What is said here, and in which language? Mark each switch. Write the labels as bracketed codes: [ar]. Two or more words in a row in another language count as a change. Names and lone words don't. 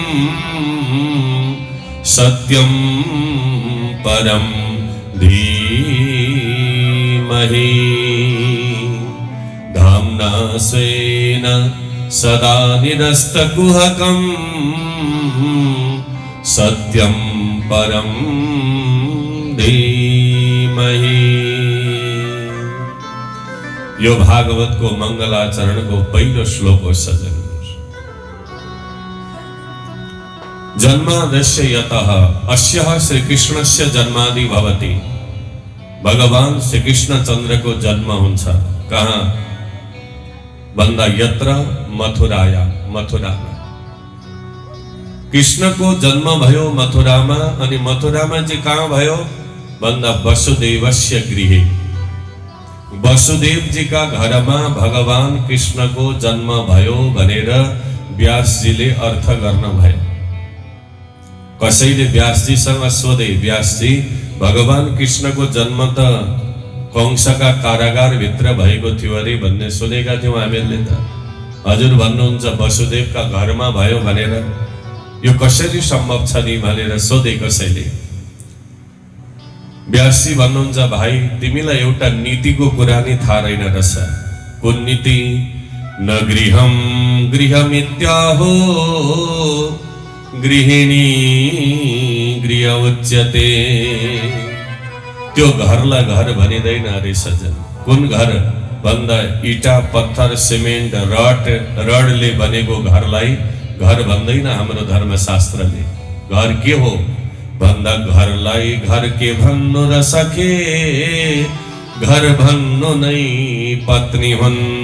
[sa] सत्यं परं धीमहि धाम्ना स्वेन सदा निरस्तकुहकम् सत्यं परं धीमहि। [ne] यो भागवतको मङ्गलाचरणको पहिलो श्लोक हो सजन। [sa] जन्मादस्य यतः अस्यः श्री कृष्णस्य जन्मादि भवति। [ne] भगवान श्री कृष्ण चंद्र को जन्म हुन्छ कहाँ भन्दा [sa] यत्र मथुराया, [ne] मथुरामा कृष्ण को जन्म भयो मथुरामा। अनि मथुरामा चाहिँ कहाँ भयो भन्दा [sa] वसुदेवस्य गृहे, [ne] वसुदेव जी का घरमा भगवान कृष्ण को जन्म भयो भनेर व्यासजीले अर्थ गर्न भयो। कसैले व्यासजीसँग सोधे, व्यासजी भगवान कृष्ण को जन्म त कंसका कारागार भित्र भएको थियो अरे भन्ने सुनेका थियौं हामीहरूले त। हजुर भन्नुहुन्छ वसुदेवका घरमा भयो भनेर, यो कसरी सम्भव छ नि भनेर सोधे कसैले। व्यासजी भन्नुहुन्छ भाइ तिमीलाई एउटा नीतिको कुरा नि थाहा रहेन रहेछ। कुन नीति? [sa] न गृहम गृहमित्याहो गृहिणी गृह उच्यते। [ne] त्यो घरलाई घर भनिदैन अरे सजन। कुन घर भन्दा इटा पत्थर सिमेन्ट रडले बनेको घरलाई घर भन्दैन हाम्रो धर्मशास्त्रले। घर के हो भन्दा घरलाई घर के भन्नु र सके, घर भन्नु नै पत्नी हुन्।